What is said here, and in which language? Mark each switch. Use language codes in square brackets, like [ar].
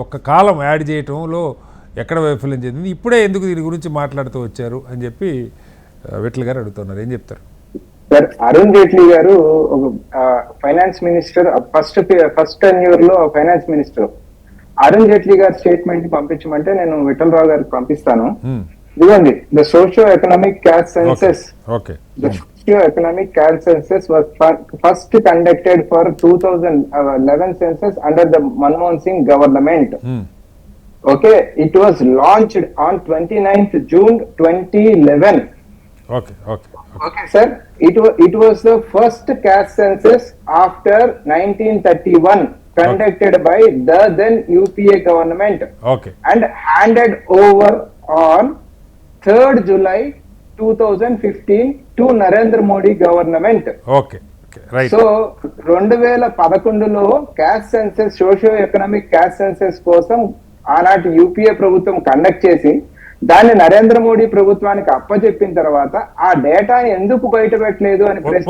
[te] ఒక్క కాలం యాడ్ చేయటంలో ఎక్కడ వైఫల్యం చెందింది? ఇప్పుడే ఎందుకు దీని గురించి మాట్లాడుతూ వచ్చారు అని చెప్పి విఠల్ గారు అడుగుతున్నారు. ఏం చెప్తారు సార్? అరుణ్ జైట్లీ గారు ఫైనాన్స్ మినిస్టర్, ఫస్ట్ టెన్యూర్ లో ఫైనాన్స్ మినిస్టర్. అరుణ్ జైట్లీ గారి స్టేట్మెంట్ పంపించమంటే నేను విఠల్ రావు గారికి పంపిస్తాను. [en] ఇదిగోండి, the socio economic caste census. The socio-economic caste census was first conducted for 2011 census under the Manmohan Singh government. Okay, it was launched on 29th June 2011. Okay, sir. It was the first caste census after 1931 conducted by the then UPA government. And handed over on 3rd July 2015 to Narendra Modi government. [te] So 2011లో caste census, socio economic caste census కోసం ఆనాటి UPA ప్రభుత్వం conduct చేసి దాన్ని నరేంద్ర మోడీ ప్రభుత్వానికి అప్పచెప్పిన తర్వాత ఆ డేటాని ఎందుకు బయట పెట్టలేదు అని